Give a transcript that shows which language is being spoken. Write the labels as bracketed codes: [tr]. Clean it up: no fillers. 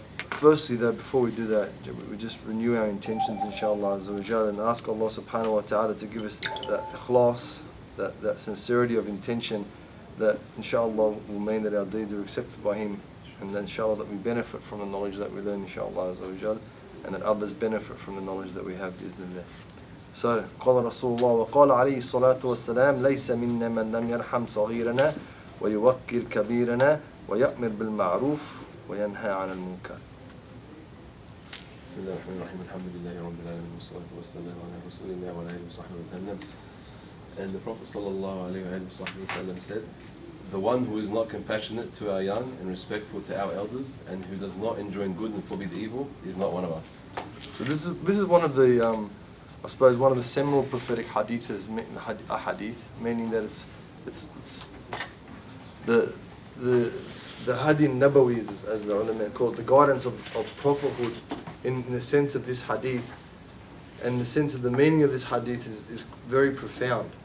[en] Firstly though, before we do that, we just renew our intentions inshallah and ask Allah subhanahu wa ta'ala to give us that ikhlas, that sincerity of intention that inshallah will mean that our deeds are accepted by Him, and then inshallah that we benefit from the knowledge that we learn inshallah and that others benefit from the knowledge that we have bismillah. So, [ar] قال رسول الله وقال عليه الصلاة والسلام ليس منا من لم يرحم صغيرنا ويوقر كبيرنا ويأمر بالمعروف وينهى عن المنكر. بسم الله الرحمن الرحيم الحمد لله رب العالمين والصلاة والسلام على رسول الله وعلى آله وصحبه وسلم. [en] And the Prophet sallallahu alaihi wasallam said, the one who is not compassionate to our young and respectful to our elders and who does not enjoin good and forbid evil is not one of us. So this is one of the I suppose one of the seminal prophetic hadiths, a hadith, meaning that it's the hadith nabawi, as the ulama call it, the guidance of prophethood in the sense of this hadith, and the sense of the meaning of this hadith is very profound.